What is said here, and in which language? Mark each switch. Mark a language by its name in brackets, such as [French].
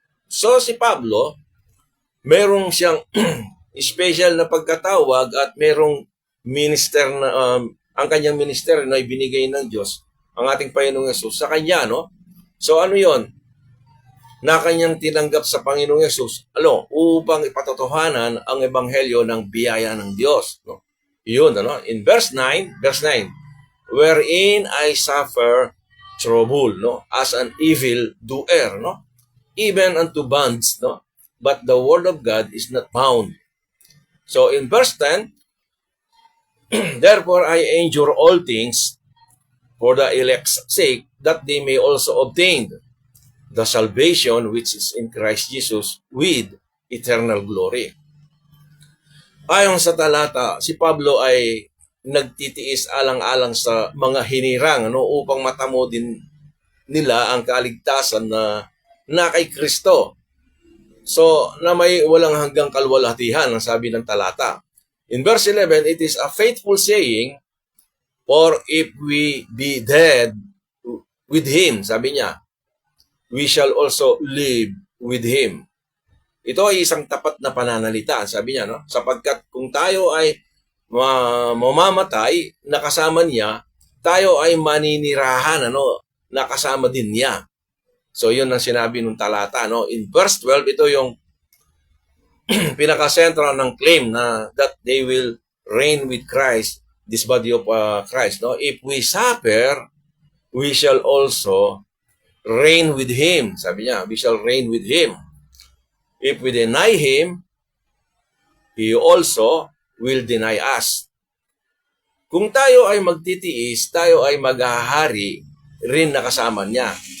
[Filipino] So si Pablo, merong siyang special na pagkatawag at merong minister na ang kanyang minister na ibinigay ng Diyos, ang ating Panginoong Jesus sa kanya, no? So ano 'yon? Na kanyang tinanggap sa Panginoong Jesus, upang ipatotohanan ang ebanghelyo ng biyaya ng Diyos, no? 'Yun, ano? [English] In verse 9, wherein I suffer trouble, no, as an evil doer, no, even unto bonds, no, but the word of God is not bound. So in verse 10, therefore I endure all things for the elect's sake, that they may also obtain the salvation which is in Christ Jesus with eternal glory. [Filipino] Ayon sa talata, si Pablo ay nagtitiis alang-alang sa mga hinirang, ano, upang matamo din nila ang kaligtasan na kay Kristo. So, na may walang hanggang kalwalhatihan, ang sabi ng talata. [English] In verse 11, it is a faithful saying, for if we be dead with Him, [Filipino] sabi niya, [English] we shall also live with Him. [Filipino] Ito ay isang tapat na pananalita, sabi niya, no? Sapagkat kung tayo ay mamamatay na kasama niya, tayo ay maninirahan, ano, na kasama din niya. So, yun ang sinabi nung talata, no? In verse 12, ito yung pinaka-central ng claim na [English] that they will reign with Christ, this body of Christ, [Filipino] no? [English] If we suffer, we shall also reign with Him. [Filipino] Sabi niya, [English] we shall reign with Him. If we deny Him, He also will deny us. [Filipino] Kung tayo ay magtitiis, tayo ay maghahari rin na kasama niya.